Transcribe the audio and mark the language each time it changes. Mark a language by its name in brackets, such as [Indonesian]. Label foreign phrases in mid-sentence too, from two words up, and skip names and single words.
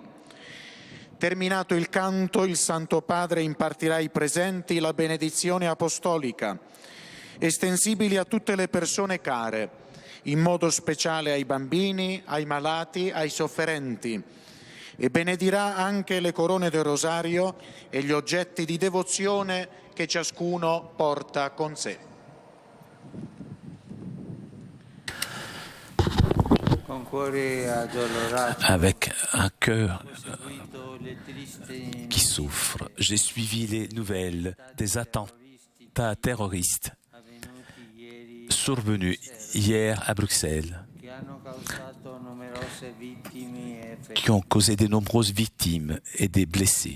[Italian] Terminato il canto, il Santo Padre impartirà ai presenti la benedizione apostolica, estensibili a tutte le persone care, in modo speciale ai bambini, ai malati, ai sofferenti, e benedirà anche le corone del rosario e gli oggetti di devozione che ciascuno porta con sé. [French] Avec un cœur qui souffre, j'ai suivi les nouvelles des attentats terroristes survenus hier à Bruxelles, qui ont causé de nombreuses victimes et des blessés.